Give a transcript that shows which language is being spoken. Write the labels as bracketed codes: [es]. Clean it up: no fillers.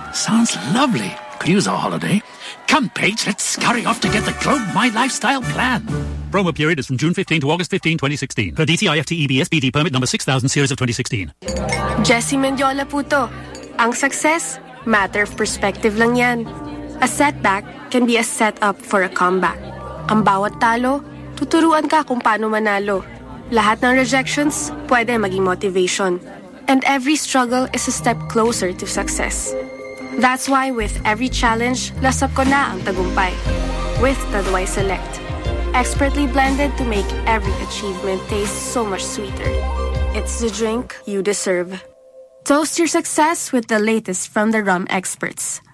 [en] Sounds lovely. Could use a holiday. Come, Paige, let's scurry off to get the Globe My Lifestyle plan. Promo period is from June 15 to August 15, 2016. Per DTI FTEB SPD permit number 6000, series of 2016. [tl] Jessie Mendiola po to. Ang success, [en] matter of perspective [tl] lang yan. [en] A setback can be a setup for a comeback. [tl] Ang bawat talo, tuturuan ka kung paano manalo. Lahat ng rejections, pwede maging motivation. [en] And every struggle is a step closer to success. That's why with every challenge, [tl] lasap ko na ang tagumpay. [en] With Taduay Select. Expertly blended to make every achievement taste so much sweeter. It's the drink you deserve. Toast your success with the latest from the rum experts.